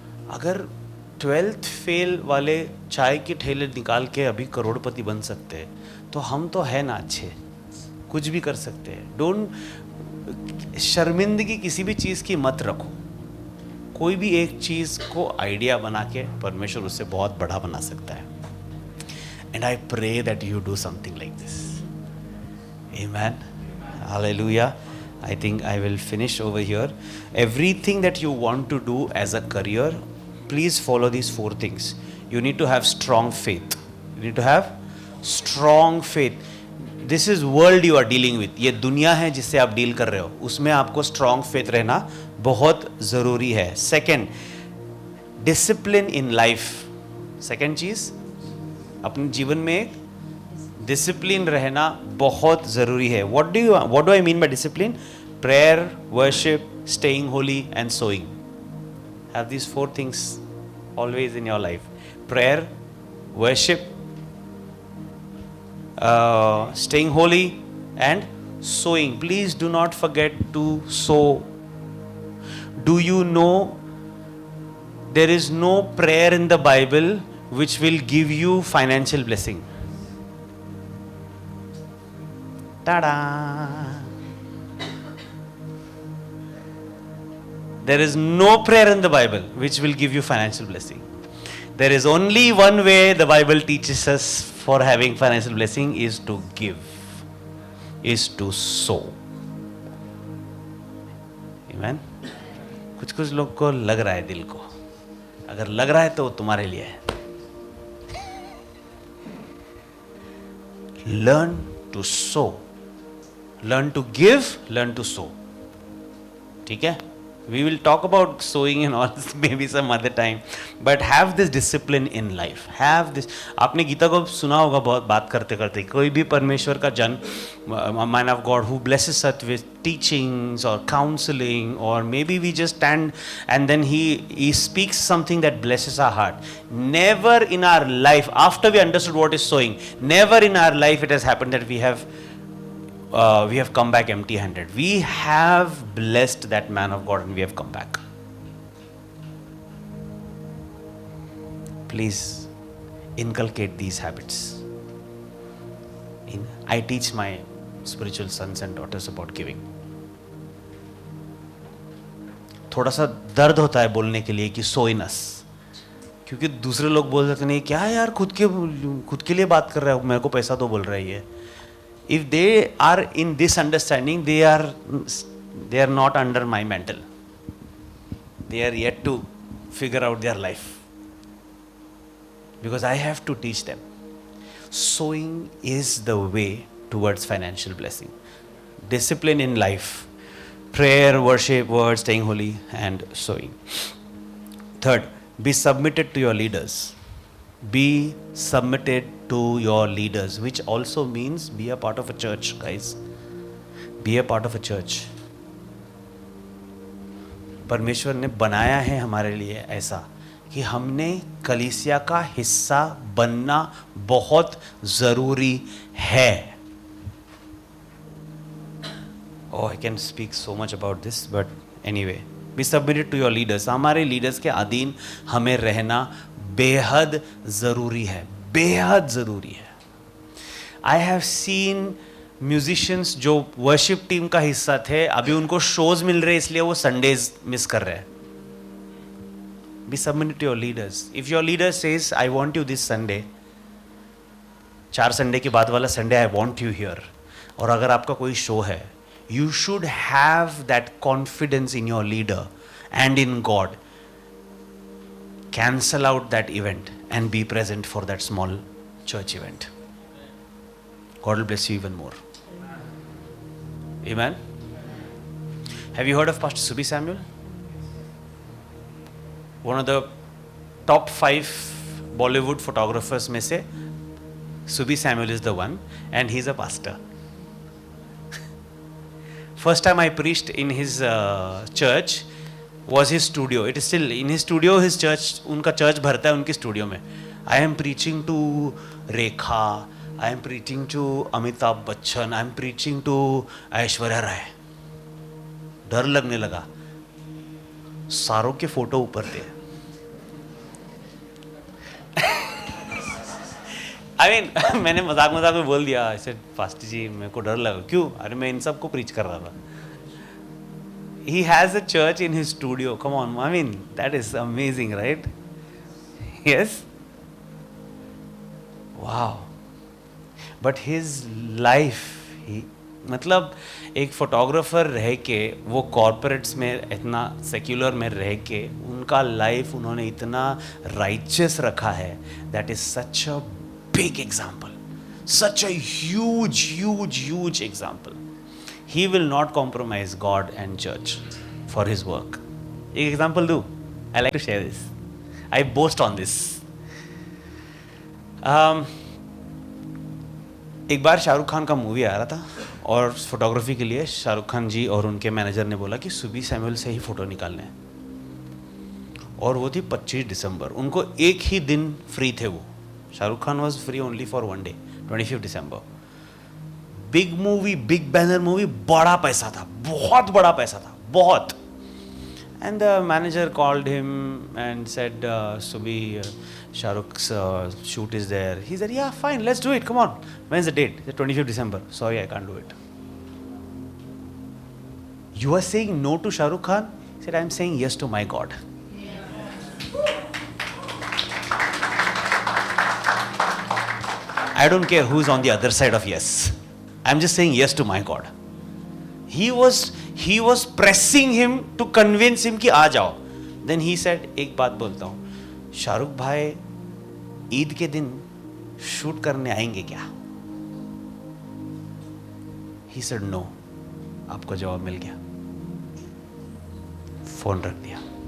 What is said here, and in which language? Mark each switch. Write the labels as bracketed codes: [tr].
[hi] अगर 12th fail वाले चाय के ठेले निकाल के अभी करोड़पति बन सकते हैं, तो हम तो है ना अच्छे, कुछ भी कर सकते हैं. डोंट, शर्मिंदगी किसी भी चीज़ की मत रखो. कोई भी एक चीज़ को आइडिया बना के परमेश्वर उससे बहुत बड़ा बना सकता है. [en] And I pray that you do something like this. Amen. Hallelujah. I think I will finish over here. Everything that you want to do as a career, please follow these 4 things. You need to have strong faith. You need to have strong faith. This is world you are dealing with. [hi] ये दुनिया है जिससे आप deal कर रहे हो, उसमें आपको strong faith रहना बहुत ज़रूरी है. [en] Second, discipline in life. [hi] Second चीज़, अपने जीवन में एक डिसिप्लिन रहना बहुत ज़रूरी है. [en] What do I mean by discipline? Prayer, worship, staying holy and sowing. Have these 4 things always in your life. Prayer, worship, staying holy and sowing. Please do not forget to sow. Do you know there is no prayer in the Bible which will give you financial blessing? Ta-da! There is no prayer in the Bible which will give you financial blessing. There is only one way the Bible teaches us for having financial blessing is to give, is to sow. Amen. [hi] कुछ लोग को लग रहा है दिल को, अगर लग रहा है तो वो तुम्हारे लिए है. [en] Learn to sow, learn to give, learn to sow. [hi] ठीक है? [en] We will talk about sowing and all maybe some other time, but have this discipline in life. Have this. [hi] आपने गीता को सुना होगा बहुत बात करते करते. कोई भी परमेश्वर का जन, [en] a man of God who blesses us with teachings or counseling, or maybe we just stand and then he speaks something that blesses our heart. Never in our life, after we understood what is sowing, never in our life it has happened that we have come back empty-handed. We have blessed that man of God and we have come back. Please inculcate these habits. I teach my spiritual sons and daughters about giving. [hi] थोड़ा सा दर्द होता है बोलने के लिए कि सोइनस, क्योंकि दूसरे लोग बोल देते नहीं, क्या यार खुद के लिए बात कर रहा है, मेरे को पैसा तो बोल रही है. [en] If they are in this understanding, they are not under my mantle. They are yet to figure out their life, because I have to teach them. Sowing is the way towards financial blessing. Discipline in life, prayer, worship, word, staying holy, and sowing. Third, be submitted to your leaders. Be submitted to your leaders, which also means be a part of a church, guys. Be a part of a church. [hi] परमेश्वर ने बनाया है हमारे लिए ऐसा कि हमने कलीसिया का हिस्सा बनना बहुत जरूरी है. [en] Oh, I can speak so much about this, but anyway, be submitted to your leaders. [hi] हमारे leaders के अधीन हमें रहना बेहद ज़रूरी है, बेहद ज़रूरी है. [en] I have seen musicians [hi] जो worship टीम का हिस्सा थे, अभी उनको shows मिल रहे इसलिए वो Sundays मिस कर रहे हैं. [en] Be submitted to your leaders. If your leader says, I want you this Sunday, [hi] 4 Sunday के बाद वाला Sunday [en] I want you here, [hi] और अगर आपका कोई show है, [en] you should have that confidence in your leader and in God. Cancel out that event and be present for that small church event. God will bless you even more. Amen. Have you heard of Pastor Subi Samuel? One of the top 5 Bollywood photographers [hi] में से [en] Subi Samuel is the one, and he's a pastor. First time I preached in his church was his studio. It is still in his studio, his church. [hi] उनका church भरता है उनकी studio में. [en] I am preaching to Rekha, I am preaching to Amitabh Bachchan, I am preaching to Aishwarya Rai. [hi] डर लगने लगा, सारों के फोटो ऊपर थे. [en] I mean, [hi] मैंने मजाक में बोल दिया, ऐसे पास्टर जी मेरे को डर लगा. क्यों? अरे मैं इन सबको प्रीच कर रहा था. [en] He has a church in his studio. Come on, I mean, that is amazing, right? Yes? Wow. But his life, [hi] मतलब एक फोटोग्राफर रह के, वो कॉर्पोरेट्स में इतना सेक्युलर में रह के, उनका लाइफ उन्होंने इतना राइचियस रखा है. [en] That is such a big example. Such a huge example. He will not compromise God and church for his work. [hi] एक example दूँ? [en] I like to share this. I boast on this. [hi] एक बार शाहरुख खान का movie आ रहा था और photography के लिए शाहरुख खान जी और उनके मैनेजर ने बोला कि सुबी सैमुअल से ही फ़ोटो निकालने हैं. और वो थी 25 दिसंबर. उनको एक ही दिन फ्री थे वो. Shahrukh Khan [en] was free only for 1 day, [hi] 25 December. [en] big movie, big banner movie, [hi] बड़ा पैसा था, बहुत बड़ा पैसा था, बहुत. [en] And the manager called him and said, Subi, Shahrukh's shoot is there. He said, yeah, fine, let's do it, come on. When's the date? The 25th December. Sorry, I can't do it. You are saying no to Shahrukh Khan? He said, I'm saying yes to my God. I don't care who's on the other side of yes. I'm just saying yes to my God. He was pressing him to convince him [hi] कि आ जाओ. [en] Then he said, [hi] एक बात बोलता हूँ, शाहरुख भाई ईद के दिन shoot करने आएंगे क्या? [en] He said no. [hi] आपको जवाब मिल गया. फोन रख दिया.